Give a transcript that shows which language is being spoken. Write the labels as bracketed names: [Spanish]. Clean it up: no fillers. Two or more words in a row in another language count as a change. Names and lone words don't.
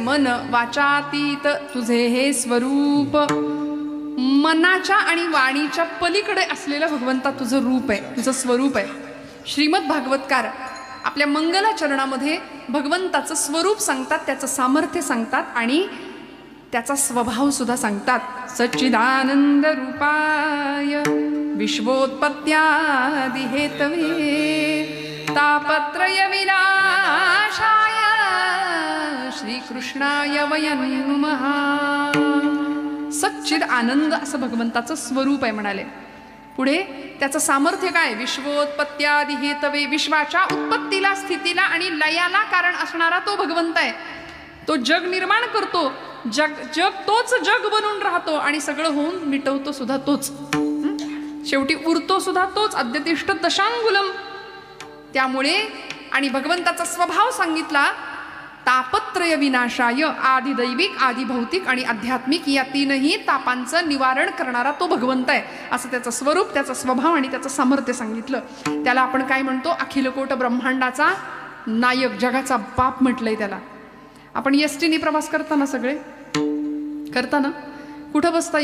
[Marathi] मन वाचातीत तुझे हे स्वरूप, मनाच्या आणि वाणीच्या पलीकडे असलेलं भगवंता तुझं रूप आहे, तुझं स्वरूप आहे. श्रीमद भागवतकार आपल्या मंगलाचरणामध्ये भगवंताचं स्वरूप सांगतात, त्याचं सामर्थ्य सांगतात आणि त्याचा स्वभाव सुद्धा सांगतात. [Sanskrit] सच्चिदानंद रूपाय विश्वोत्पत्त्यादि हेतवे तापत्रय विनाशाय श्रीकृष्णाय वयं नमः. [Marathi] सच्चिद आनंद असं भगवंताचं स्वरूप आहे म्हणाले. पुढे त्याचं सामर्थ्य काय? [Sanskrit] विश्वोत्पत्त्यादि हेतवे, [Marathi] विश्वाच्या उत्पत्तीला स्थितीला आणि लयाला कारण असणारा तो भगवंत आहे. तो जग निर्माण करतो, जग तोच जग बनून राहतो आणि सगळं होऊन मिटवतो सुद्धा तोच, शेवटी उरतो सुद्धा तोच. [Sanskrit] अद्यतिष्ठ दशांगुलम. [Marathi] त्यामुळे आणि भगवंताचा स्वभाव सांगितला. [Sanskrit] तापत्रय विनाशाय, [Marathi] आदिदैविक आदिभौतिक आणि आध्यात्मिक या तीनही तापांचं निवारण करणारा तो भगवंत आहे असं त्याचं स्वरूप, त्याचा स्वभाव आणि त्याचं सामर्थ्य सांगितलं. त्याला आपण काय म्हणतो? अखिलकोट ब्रह्मांडाचा नायक, जगाचा बाप म्हटलंय त्याला. आपण एसटीने प्रवास करताना सगळे करताना कुठं बसता?